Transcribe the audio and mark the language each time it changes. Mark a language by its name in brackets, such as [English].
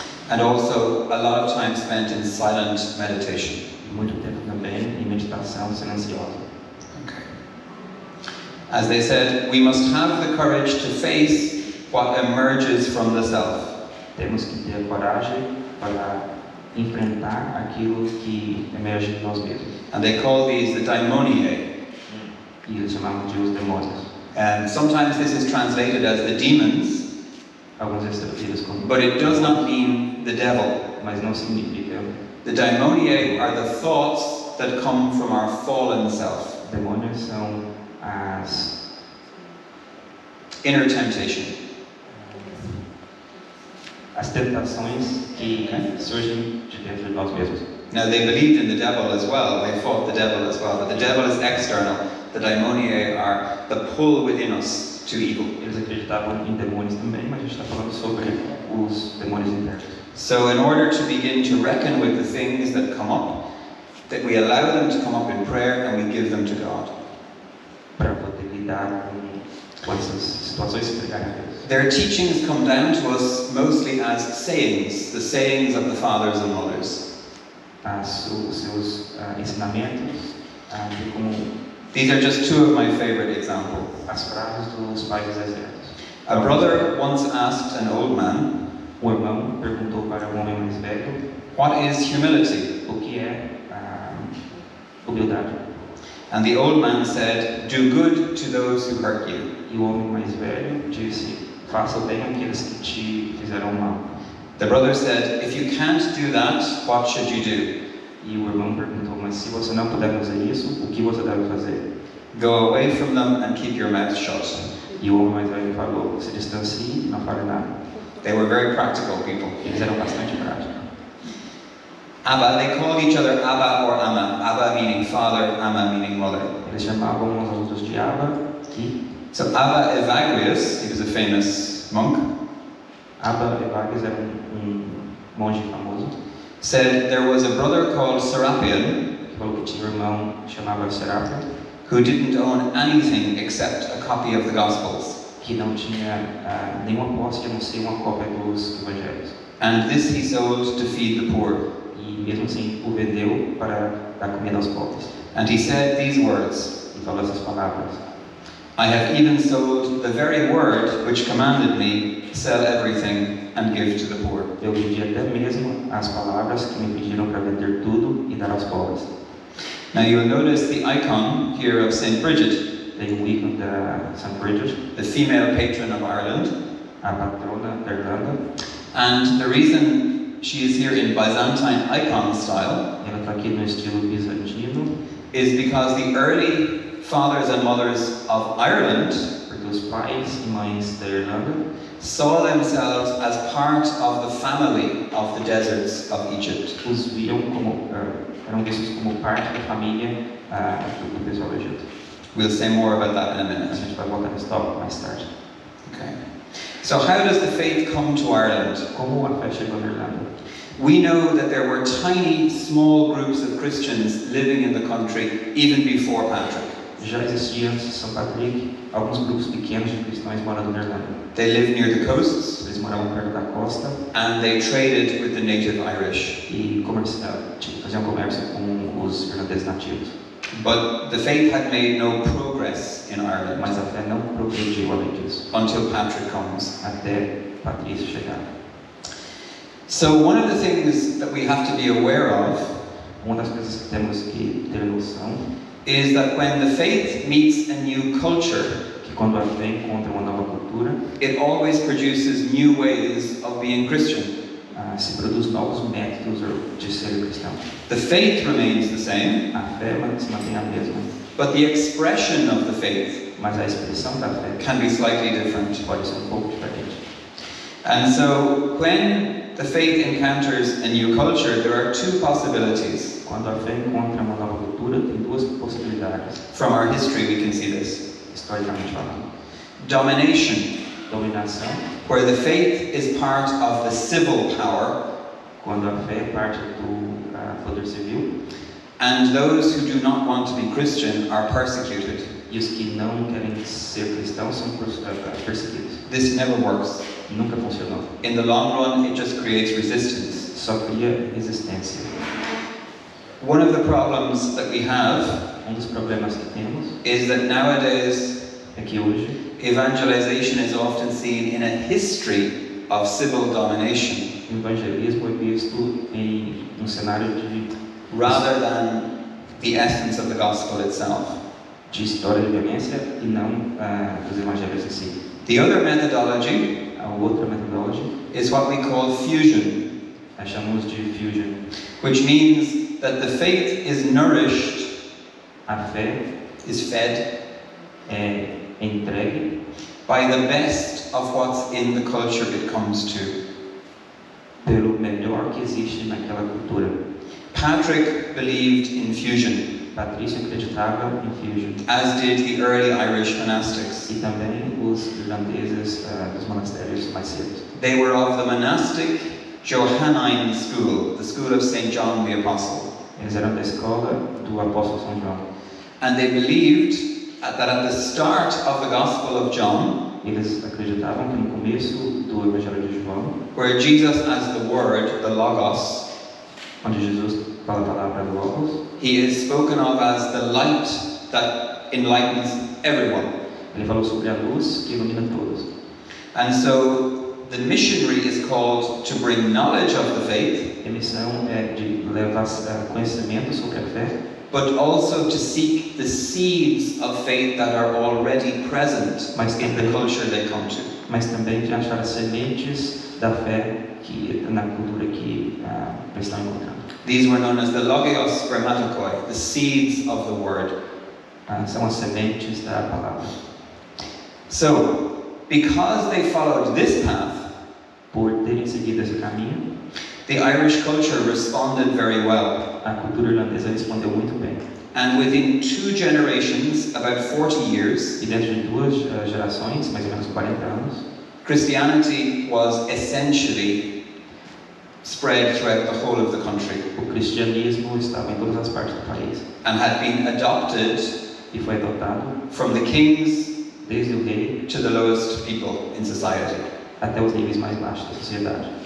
[English] And also a lot of time spent in silent meditation. [Portuguese] Muito tempo também em meditação silenciosa. [English] Okay. As they said, we must have the courage to face what emerges from the self. [Portuguese] Temos que ter coragem para enfrentar aquilo que emerge de nós mesmos. [English] And they call these the daimoniae. [Portuguese] E eles chamavam de os demônios. [English] And sometimes this is translated as the demons. [Portuguese] Alguns traduzidos como. [English] But it does not mean the devil. [Portuguese] Mas não significa. [English] The daimoniae are the thoughts that come from our fallen self. [Portuguese] Demônios são as [English] inner temptation. [Portuguese] As tentações que surgem de dentro de nós mesmos. [English] Now they believed in the devil as well. They fought the devil as well. But the devil is external. The daimoniae are the pull within us to evil. [Portuguese] Eles acreditavam em demônios também, mas a gente está falando sobre os demônios internos. [English] So in order to begin to reckon with the things that come up, that we allow them to come up in prayer and we give them to God. [Portuguese] Para poder lidar com essas situações que pegarem a Deus. [English] Their teachings come down to us mostly as sayings, the sayings of the fathers and mothers. [Portuguese] Os seus ensinamentos, como [English] these are just two of my favorite examples. [Portuguese] As frases dos pais exércitos. [English] A brother once asked an old man, [Portuguese] irmão perguntou para homem mais velho, [English] what is humility? [Portuguese] O que é humildade? [English] And the old man said, do good to those who hurt you. [Portuguese] E o homem mais velho disse, faça o bem àqueles que te fizeram mal. [English] The brother said, if you can't do that, what should you do? [Portuguese] E o irmão perguntou, mas se você não puder fazer isso, o que você deve fazer? [English] Go away from them and keep your mouth shut. [Portuguese] E o homem mais velho falou, se distancie e não fale nada. [English] They were very practical people. [Portuguese] Eles eram bastante práticos. [English] Abba, they called each other Abba or Amma. Abba meaning father, Amma meaning mother. [Portuguese] Eles chamavam uns aos outros de Abba e... [English] So Abba Evagrius, he was a famous monk. [Portuguese] Abba Evagrius era monge famoso. [English] Said there was a brother called Serapion, [Portuguese] falou que tinha irmão chamado Serapion, [English] who didn't own anything except a copy of the Gospels. [Portuguese] que não tinha nenhuma posse a não ser uma cópia dos evangelhos. [English] And this he sold to feed the poor. [Portuguese] E mesmo assim o vendeu para dar comida aos pobres. [English] And he said these words, [Portuguese] E falou essas palavras: [English] I have even sold the very word which commanded me, sell everything and give to the poor. [Portuguese] Eu vendi até mesmo as palavras que me pediram para vender tudo e dar aos pobres. [English] Now you'll notice the icon here of St. Bridget, [Portuguese] Tem o ícone da St. Bridget, [English] the female patron of Ireland. [Portuguese] a patrona da Irlanda. [English] And the reason she is here in Byzantine icon style [Portuguese] Ela está aqui no estilo bizantino, [English] is because the early fathers and mothers of Ireland [Portuguese] porque os pais e mães da Irlanda [English] saw themselves as part of the family of the deserts of Egypt. [Portuguese] os viam como, eram vistos como parte da família do pessoal do Egito. [English] We'll say more about that in a [Portuguese] A [English] minute. [Portuguese] gente vai voltar nesse tópico mais tarde. [English] Okay. So how does the faith come to Ireland? [Portuguese] Como a fé chegou na Irlanda? [English] We know that there were tiny, small groups of Christians living in the country even before Patrick. [Portuguese] Já existia antes de São Patrick alguns grupos pequenos de cristãos morando na Irlanda. [English] They lived near the coasts [Portuguese] Eles moravam perto da costa [English] and they traded with the native Irish. [Portuguese] e faziam comércio com os irlandeses nativos. [English] But the faith had made no progress in Ireland [Portuguese] Mas a fé não progrediu além disso, [English] until Patrick comes. [Portuguese] até Patrício chegar. [English] So one of the things that we have to be aware of [Portuguese] Uma das coisas que temos que ter noção [English] is that when the faith meets a new culture, [Portuguese] que quando a fé encontra uma nova cultura, [English] it always produces new ways of being Christian. [Portuguese] se produz novos métodos de ser cristão. [English] The faith remains the same, [Portuguese] A fé se mantém a mesma, [English] but the expression of the faith [Portuguese] mas a expressão da fé [English] can be slightly different. [Portuguese] pode ser pouco diferente. [English] And so when the faith encounters a new culture, there are two possibilities. [Portuguese] Quando a fé encontra uma nova cultura, tem duas possibilidades, [English] From our history we can see this. [Portuguese] historicamente falando. [English] Domination, [Portuguese] Dominação, [English] where the faith is part of the civil power, [Portuguese] quando a fé é parte do poder civil, [English] and those who do not want to be Christian are persecuted. [Portuguese] e os que não querem ser cristãos são perseguidos. [English] This never works. [Portuguese] Nunca funcionou. [English] In the long run, it just creates resistance. [Portuguese] Só cria resistência. [English] One of the problems that we have [Portuguese] Dos problemas que temos [English] is that nowadays [Portuguese] é que hoje [English] evangelization is often seen in a history of civil domination [Portuguese] o evangelismo é visto em cenário [English] rather than the essence of the gospel itself. [Portuguese] de história de violência e não dos evangelhos em si. [English] The other methodology [Portuguese] A outra metodologia [English] is what we call fusion, [Portuguese] a chamamos de fusion. [English] which means that the faith is nourished, [Portuguese] A fé [English] is fed [Portuguese] é entregue [English] by the best of what's in the culture it comes to. [Portuguese] pelo melhor que existe naquela cultura. [English] Patrick believed in fusion, [Portuguese] Patrício acreditava em fusion, [English] as did the early Irish monastics. [Portuguese] e também os irlandeses dos monastérios mais cedos. [English] They were of the monastic Johannine school, the school of St. John the Apostle. [Portuguese] Eles eram da escola do apóstolo São João. [English] And they believed that at the start of the Gospel of John, [Portuguese] Eles acreditavam que no começo do Evangelho de João, [English] where Jesus as the Word, the Logos, [Portuguese] onde Jesus fala a palavra logos, [English] he is spoken of as the light that enlightens everyone. [Portuguese] ele falou sobre a luz que ilumina todos. [English] And so the missionary is called to bring knowledge of the faith, [Portuguese] A missão é de levar conhecimento sobre a fé, [English] but also to seek the seeds of faith that are already present in the culture they come to. [Portuguese] mas também de achar as sementes da fé que na cultura que eles estão encontrando. [English] These were known as the logios grammaticoi, the seeds of the word. [Portuguese] São as sementes da palavra. [English] So, because they followed this path, [Portuguese] Por terem seguido esse caminho, [English] the Irish culture responded very well. [Portuguese] a cultura irlandesa respondeu muito bem. [English] And within 2 generations, about 40 years, [Portuguese] E dentro de 2 gerações, mais ou menos 40 anos, [English] Christianity was essentially spread throughout the whole of the country [Portuguese] o cristianismo estava em todas as partes do país [English] and had been adopted [Portuguese] e foi adotado [English] from the kings [Portuguese] desde o rei [English] to the lowest people in society. [Portuguese] até os níveis mais baixos da sociedade.